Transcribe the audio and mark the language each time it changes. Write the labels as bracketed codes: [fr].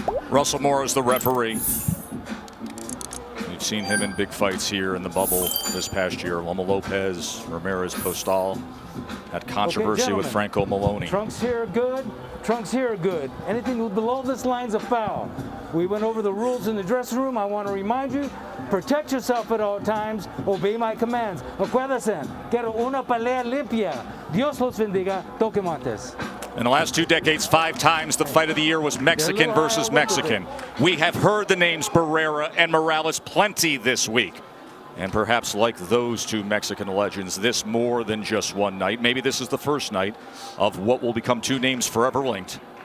[en] Russell Moore is the referee. We've seen him in big fights here in the bubble this past year. Loma Lopez, Ramirez Postal. Had controversy with Franco Maloney. Trunks here are good. Trunks here are good. Anything below this line's a foul. We went over the rules in the dressing room. I want to remind you, protect yourself at all times. Obey my commands. [es] Acuérdense, quiero una pelea limpia. Dios los bendiga. Toque Montes. [en] In the last 2 decades, 5 times the fight of the year was Mexican versus Mexican. We have heard the names Barrera and Morales plenty this week. And perhaps like those 2 Mexican legends, this more than just one night. Maybe this is the first night of what will become 2 names forever linked.